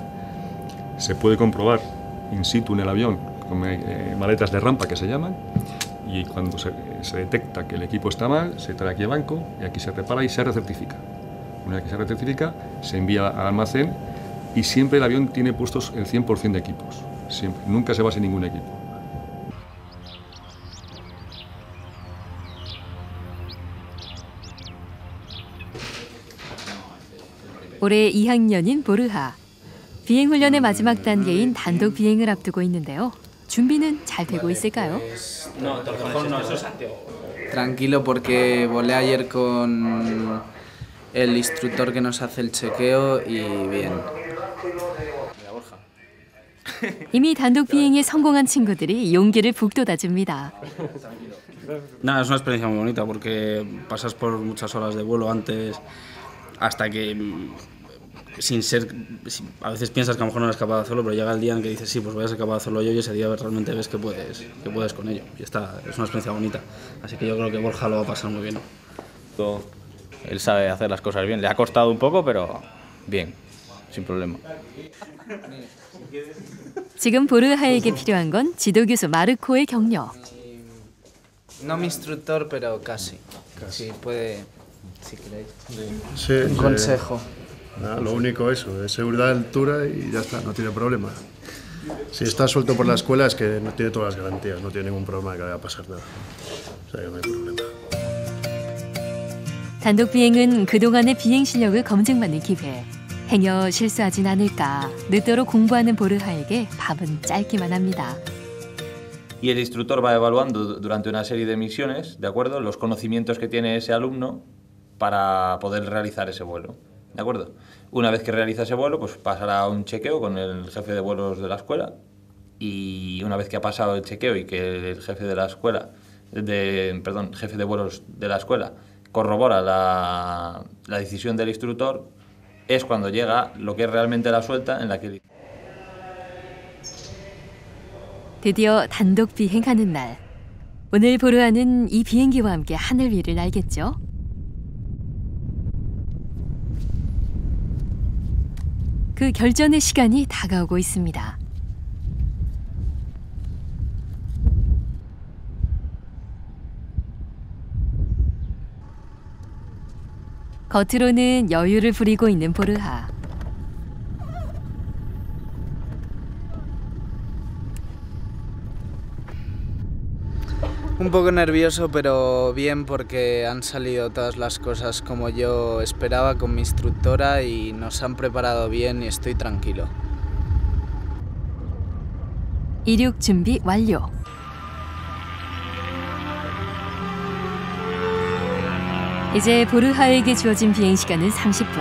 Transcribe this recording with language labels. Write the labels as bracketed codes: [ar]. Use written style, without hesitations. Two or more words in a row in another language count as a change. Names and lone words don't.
[es] Se puede comprobar [la] in situ [es] en el avión con maletas de rampa que se llaman, y cuando se detecta que el equipo está mal, se trae aquí a banco y aquí se repara y se recertifica. Una vez que se recertifica, se envía al almacén y siempre el avión tiene puestos el 100% de equipos. Siempre, nunca se va sin ningún equipo. [ko] 올해 2학년인 보르하. 비행훈련의 마지막 단계인 단독 비행을 앞두고 있는데요. 준비는 잘 되고 있을까요? [es] Tranquilo porque volé ayer con el instructor que nos hace el chequeo y bien. [ko] 이미 단독 비행에 성공한 친구들이 용기를 북돋아줍니다. [es] Nada, es una experiencia muy bonita porque pasas por muchas horas de vuelo antes hasta que a veces piensas que a lo mejor no eres capaz de hacerlo, pero llega el día en que dices sí, pues voy a ser capaz de hacerlo yo, y ese día realmente ves que puedes con ello. Y es una experiencia bonita. Así que yo creo que Borja lo va a pasar muy bien. Él sabe hacer las cosas bien. Le ha costado un poco, pero bien, sin problema. [ko] 지금 보르하에게 필요한 건 지도교수 마르코의 격려. [es] No mi instructor, pero casi. Si puede, si queréis. Sí, un consejo. Nada, lo único eso, es seguridad de altura y ya está, no tiene problema. Si está suelto por la escuela es que no tiene todas las garantías, no tiene ningún problema de que vaya a pasar nada. O sea que no hay problema. [ko] 단독 비행은 그동안의 비행 실력을 검증받는 기회. 행여 실수하진 않을까 늦도록 공부하는 보르하에게 밥은 짧기만 합니다. [es] Y el instructor va evaluando durante una serie de misiones, ¿de acuerdo?, los conocimientos que tiene ese alumno para poder realizar ese vuelo, ¿de acuerdo? Una vez que realiza ese vuelo, pues pasará un chequeo con el jefe de vuelos de la escuela, y una vez que ha pasado el chequeo y que el jefe de la escuela, jefe de vuelos de la escuela corrobora la decisión del instructor, es cuando llega lo que es realmente la suelta en la que... [ko] 드디어 단독 비행하는 날. 오늘 보르하는 이 비행기와 함께 하늘 위를 날겠죠. 그 결전의 시간이 다가오고 있습니다. 겉으로는 여유를 부리고 있는 보르하. [es] Un poco nervioso, pero bien porque han salido todas las cosas como yo esperaba con mi instructora y nos han preparado bien y estoy tranquilo. [ko] 이륙 준비 완료. 이제 보르하에게 주어진 비행 시간은 30분.